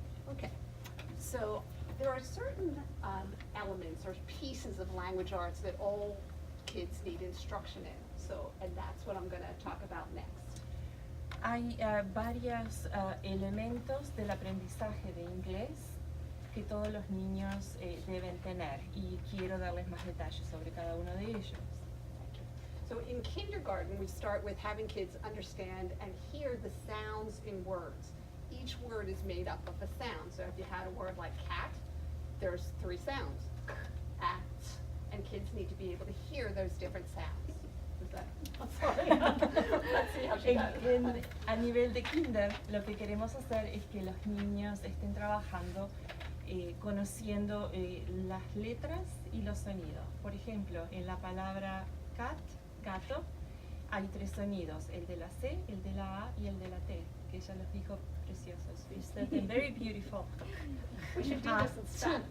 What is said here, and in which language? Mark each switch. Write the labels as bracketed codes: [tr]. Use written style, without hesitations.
[en] Okay, so there are certain elements or pieces of language arts that all kids need instruction in. So, and that's what I'm going to talk about next. [es] Hay varios elementos del aprendizaje de inglés que todos los niños deben tener y quiero darles más detalles sobre cada uno de ellos. [en] So in kindergarten, we start with having kids understand and hear the sounds in words. Each word is made up of a sound. So if you had a word like cat, there's 3 sounds, k, at, and kids need to be able to hear those different sounds. Is that, I'm sorry. Let's see how she does it. [es] A nivel de kinder, lo que queremos hacer es que los niños estén trabajando conociendo las letras y los sonidos. Por ejemplo, en la palabra cat, gato, hay 3 sonidos, el de la C, el de la A y el de la T, que ella los dijo preciosos. [en] You said them very beautiful. We should do this instead.